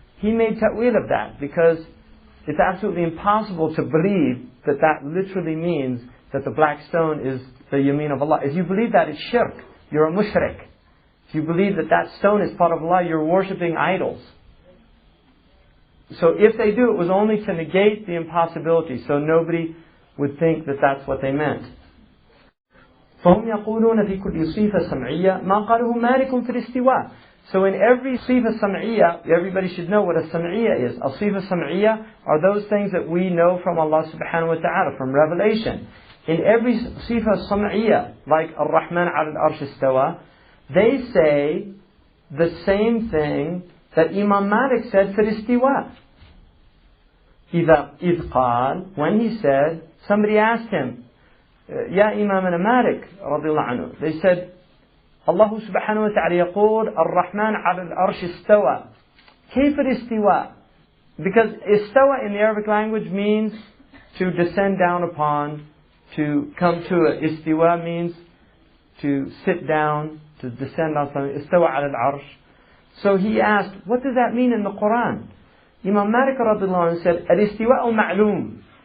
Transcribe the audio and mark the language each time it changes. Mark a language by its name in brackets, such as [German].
[English] He made ta'wil of that because it's absolutely impossible to believe that that literally means that the black stone is the yameen of Allah. If you believe that, it's shirk. You're a mushrik. If you believe that that stone is part of Allah, you're worshipping idols. So if they do, it was only to negate the impossibility, so nobody would think that that's what they meant. [Arabic] فهم يقولون في كل صفة سمعية ما قاله مالك في الاستواء. [English] So in every صفة سمعية, everybody should know what a sam'iyya is. A صفة سمعية are those things that we know from Allah subhanahu wa ta'ala, from revelation. In every صفة سمعية, like Ar-Rahman [Arabic] على العرش استوى, [English] they say the same thing that Imam Malik said for istiwa. [Arabic] إذ قال, [English] when he said, somebody asked him, [Arabic] يا إمامنا مالك رضي الله عنه, [English] they said, [Arabic] الله سبحانه وتعالى يقول الرحمن على العرش استوى. كيف الاستواء? [English] Because istawa in the Arabic language means to descend down upon, to come to it. Istiwa means to sit down, to descend on something. Istawa ala al-arsh. So he asked, what does that mean in the Quran? Imam Malik radiallahu anhu said, al-istiwa'u ma'loom.